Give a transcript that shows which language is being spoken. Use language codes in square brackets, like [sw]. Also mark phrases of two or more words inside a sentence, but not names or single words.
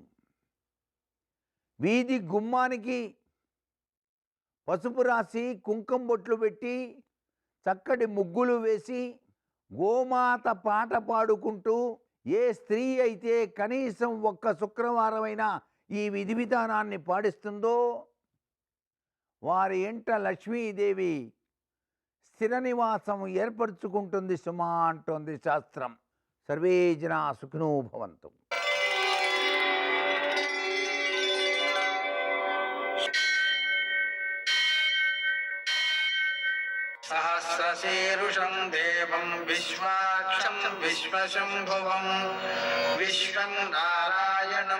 [te] వీధి గుమ్మానికి పసుపు రాసి కుంకుమ బొట్లు పెట్టి చక్కటి ముగ్గులు వేసి గోమాత పాట పాడుకుంటూ ఏ స్త్రీ అయితే కనీసం ఒక్క శుక్రవారమైనా ఈ విధి విధానాన్ని పాటిస్తుందో వారి ఇంట లక్ష్మీదేవి స్థిర నివాసం ఏర్పరచుకుంటుంది సుమా అంటోంది శాస్త్రం. [sa] సర్వే జనా సుఖినో భవంతు. सहस्रशीर्षं देवं विश्वाक्षं विश्वशम्भुवं विश्वं नारायणं